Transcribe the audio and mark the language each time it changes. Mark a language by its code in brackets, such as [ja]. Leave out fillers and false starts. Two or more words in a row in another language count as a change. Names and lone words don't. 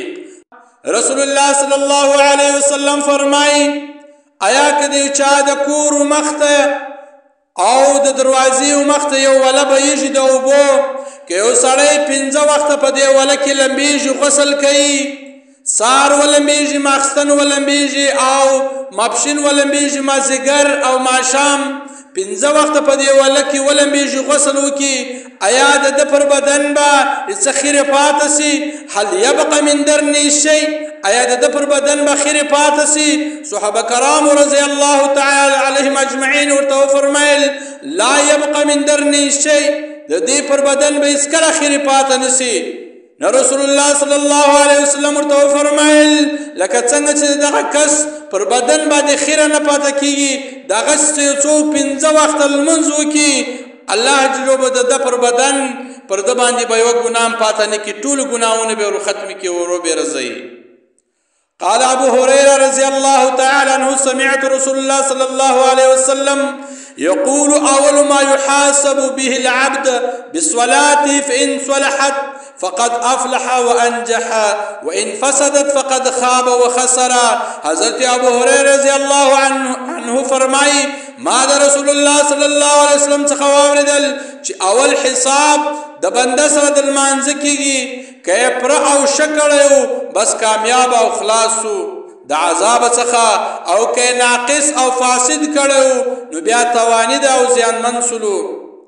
[ps] رسول الله [ar] صلی الله علیه وسلم [ps] فرمایي آیا که د چا د کور مخته او د دروازې مخته یو وله بهیږي د اوبو که یو سړی 5 وخته په دې وله کې لمبیږي غسل کوي سار ولمبیږي ماخستن ولمبیږي او ماپښین ولمبیږي مازدیګر او ماښام 5 وخته په دې وله کې ولمبیږي غسل وکړي آیا د ده پر بدن به څه خیرې پاته سي؟ [ar] هل یبقى من درنی شی؟ [ps] آیا د ده پر بدن به خیرې پاته سي؟ صحابه کرامو [ar] رضی الله تعالی علیهم اجمعین [ps] ورته وفرمیل [ar] لا یبقى من درنی شی، [ps] د دې پر بدن به هېڅکله خیرې پاته نه سي. نو رسول الله [ar] صلی الله علیه وسلم [ps] ورته وفرمیل لکه څنګه چې دغه کس پر بدن باندې خیره نه پاته کېږي دغسې یو څوک 5 وخته لمونځ وکړي الله جل به د ده پر بدن پر ده باندې به یوه ګناه پاته نه کړي ټول ګناهونه به ورو ختم کړي ورو به رضوي. [ar] قال ابو هريره رضي الله تعالى عنه سمعت رسول الله صلى الله عليه وسلم يقول اول ما يحاسب به العبد بالصلاه فان صلحت فقد افلح وانجح وان فسدت فقد خاب وخسر. [ps] حضرت ابو هريره [ar] رضی الله عنه [ps] فرمایي ما د رسول الله [ar] صلی الله علیه وسلم [ps] څخه واوریدل چې اول حساب د بنده سره د لمانځه کېږي که یې پره او ښه کړی و بس کامیاب او خلاص و د عذاب څخه او که یې ناقص او فاسد کړی و نو بیا تاواني ده او زیانمن سلو.